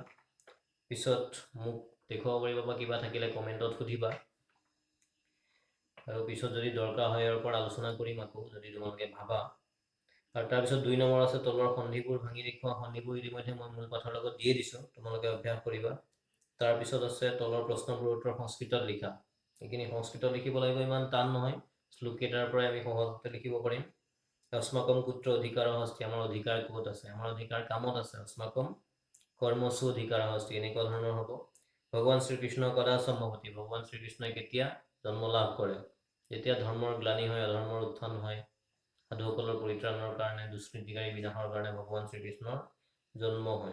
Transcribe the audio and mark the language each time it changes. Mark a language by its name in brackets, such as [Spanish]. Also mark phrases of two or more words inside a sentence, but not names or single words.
[Assamese] পিছত মোক দেখুৱাব পাৰিবা বা কিবা থাকিলে কমেণ্টত সুধিবা, আৰু পিছত যদি দৰকাৰ হয় ইয়াৰ ওপৰত আলোচনা কৰিম আকৌ যদি তোমালোকে ভাবা। আৰু তাৰপিছত 2 নম্বৰ আছে তলৰ সন্ধিবোৰ ভাঙি দেখুওৱা। সন্ধিবোৰ ইতিমধ্যে মই মূল পাঠৰ লগত দিয়ে দিছোঁ, তোমালোকে অভ্যাস কৰিবা। তাৰপিছত আছে তলৰ প্ৰশ্নবোৰৰ উত্তৰ সংস্কৃতত লিখা। এইখিনি সংস্কৃতত লিখিব লাগিব, ইমান টান নহয়। শ্লোককেইটাৰ পৰাই আমি সহজতে লিখিব পাৰিম। [Sanskrit] अस्माकं कुत्र অধিকাৰः अस्ति, [Assamese] আমাৰ অধিকাৰ ক'ত আছে, আমাৰ অধিকাৰ কামত আছে। [Sanskrit] अस्माकं কৰ্মসু অধিকাৰः अस्ति, [Assamese] এনেকুৱা ধৰণৰ হ'ব। [Sanskrit] ভগৱান শ্ৰীকৃষ্ণ কদা সম্ভৱতি, [Assamese] ভগৱান শ্ৰীকৃষ্ণই কেতিয়া জন্ম লাভ কৰে, যেতিয়া ধৰ্মৰ গ্লানি হয়, অধৰ্মৰ উত্থান হয়, সাধুসকলৰ পৰিত্ৰাণৰ কাৰণে, দুষ্কৃতিকাৰী বিনাশৰ কাৰণে ভগৱান শ্ৰীকৃষ্ণৰ জন্ম হয়।